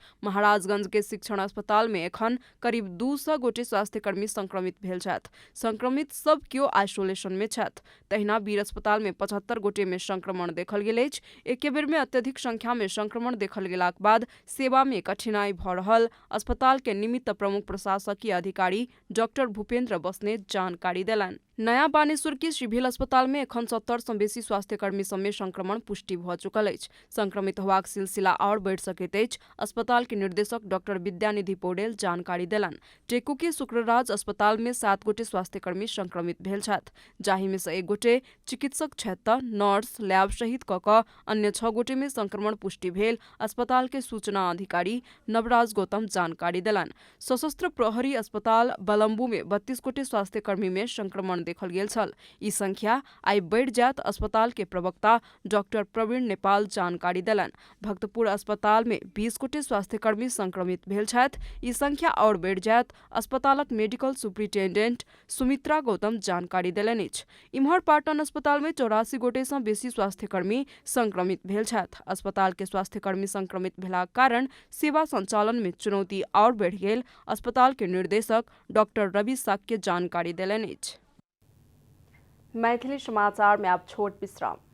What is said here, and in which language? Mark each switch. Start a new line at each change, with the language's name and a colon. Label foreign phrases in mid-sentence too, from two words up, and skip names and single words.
Maithili: महाराजगंज के शिक्षण अस्पताल में एखन करीब 200 गोटे स्वास्थ्यकर्मी संक्रमित भेल छथि। संक्रमित सब केओ आइसोलेशन में छथि। तहिना वीर अस्पताल में 75 गोटे में संक्रमण देखल गेल अछि। एके बेर में अत्यधिक संख्या में संक्रमण देखल गेलाक बाद सेवा में कठिनाई भऽ रहल अस्पताल के निमित्त प्रमुख प्रशासकीय अधिकारी डॉक्टर भूपेंद्र बस्नेत जानकारी देलनि। नया बानेश्वर के सिविल अस्पताल में एखन 70 सँ बेसी स्वास्थ्यकर्मी सब में संक्रमण पुष्टि भऽ चुकल अछि। संक्रमित होबाक सिलसिला और बढ़ि सकैत अछि, अस्पताल के निर्देशक डॉक्टर विद्यानिधि पौडेल जानकारी देलनि। टेकू के शुक्रराज अस्पताल में 7 गोटे स्वास्थ्यकर्मी संक्रमित भेल छथि, जाहि में से 1 गोटे चिकित्सक छथि तऽ नर्स, लैब सहित कऽ अन्य 6 गोटे में संक्रमण पुष्टि भेल अस्पताल के सूचना अधिकारी नवराज गौतम जानकारी देलनि। सशस्त्र प्रहरी अस्पताल बलम्बू में 32 गोटे स्वास्थ्यकर्मी में संक्रमण देखल गेल छल। ई संख्या आई बढ़ जात अस्पताल के प्रवक्ता डॉक्टर प्रवीण नेपाल जानकारी देलन। भक्तपुर अस्पताल में 20 गोटे स्वास्थ्यकर्मी संक्रमित भेल छथि। ई संख्या और बढ़ जात अस्पतालक मेडिकल सुप्रिंटेंडेंट सुमित्रा गौतम जानकारी देलनि अछि। इम्हर पाटन अस्पताल में 84 गोटे सँ बेसी स्वास्थ्यकर्मी संक्रमित भेल छथि। अस्पताल के स्वास्थ्यकर्मी संक्रमित भेलाक कारण सेवा संचालन में चुनौती और बढ़ गेल अस्पताल के निर्देशक डॉक्टर रवि साक्य जानकारी देलनि अछि। मैथिली समाचार में आप छोट विश्राम।